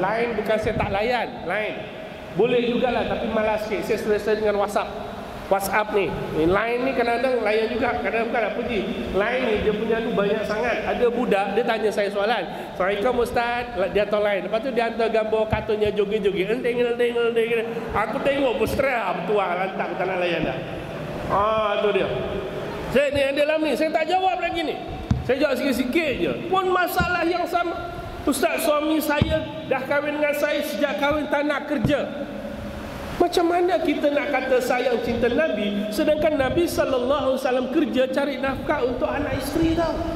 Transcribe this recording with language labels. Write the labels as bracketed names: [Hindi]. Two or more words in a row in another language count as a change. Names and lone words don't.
[Malay] Line bukan saya tak layan, Line boleh jugalah, tapi malas sikit. Saya selesai dengan WhatsApp ni. Line ni kadang-kadang layan juga, kadang-kadang bukan apa je. Line ni dia punya tu banyak sangat. Ada budak dia tanya saya soalan, Assalamualaikum Ustaz, dia tahu line. Lepas tu dia hantar gambar kartunnya joget-joget. Enteng. Aku tengok pun stres betul lantak tak nak layan dah. Tu dia. Saya ni yang dalam ni saya tak jawab lagi ni. Saya jawab sikit-sikit je. Pun masalah yang sama. Ustaz, suami saya dah kahwin dengan saya, sejak kahwin tak nak kerja. Macam mana kita nak kata sayang cinta Nabi, sedangkan Nabi SAW kerja cari nafkah untuk anak isteri tau.